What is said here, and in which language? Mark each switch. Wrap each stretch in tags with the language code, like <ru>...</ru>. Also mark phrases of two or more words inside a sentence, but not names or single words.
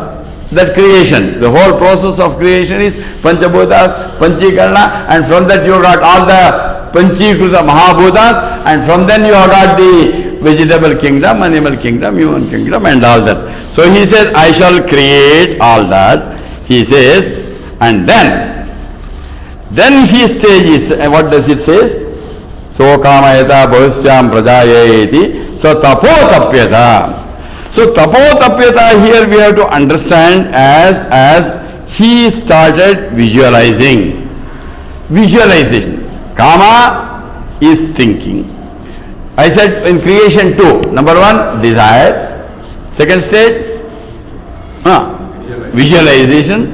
<en>That creation, the whole process of creation is panchabhutas, panchikarana, and from that you got all the</en> <sa>पञ्चीकृत महाभूताः,</sa> <en>and from then you have got the vegetable kingdom, animal kingdom, human kingdom, and all that. So he says, I shall create all that. He says, and then he stages, what does it say?</en> <sa>सो कामयत बहुस्यां प्रजायेति सो तपोतप्यत.</sa> <en>So tapotapyata here we have to understand as he started visualizing. Visualization. Kama is thinking. I said in creation two. Number one, desire. Second stage, visualization.</en>